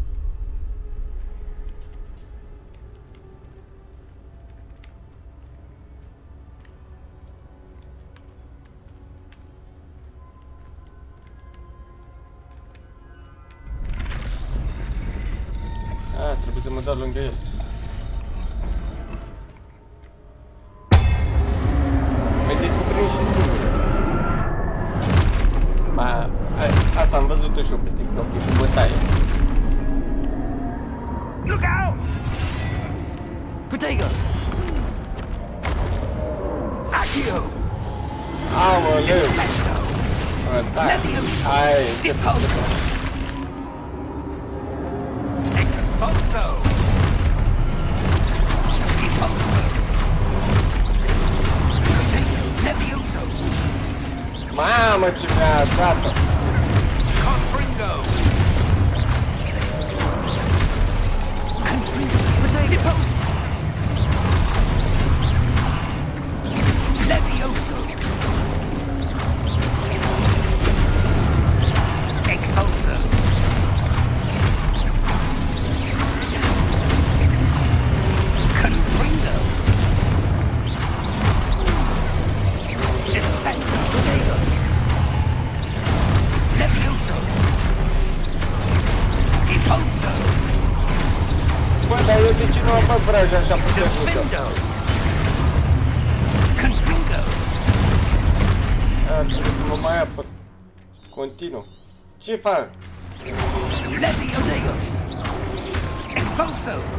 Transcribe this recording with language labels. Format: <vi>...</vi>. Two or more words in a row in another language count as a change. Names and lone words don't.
<ro>Trebuie să mă dau lângă el. Mai descoperim și singur. Asta am văzut și eu pe TikTok, e cu bătaie.</ro> <en>Look out!</en> <ro>Protego! Accio! Aoleu! Da, hai, Expulso! Levioso! Mamă, ce mi-a dat-o! Confringo! Depose! Levioso! Expulso! Confringo! Descendo! Levioso! Depose! Bă, dar eu de ce nu am făcut vraja așa puternică? Defendo! Confringo! Trebuie să mă mai apăr. Continuu. Ce fac? Levioso! Expulso!</ro>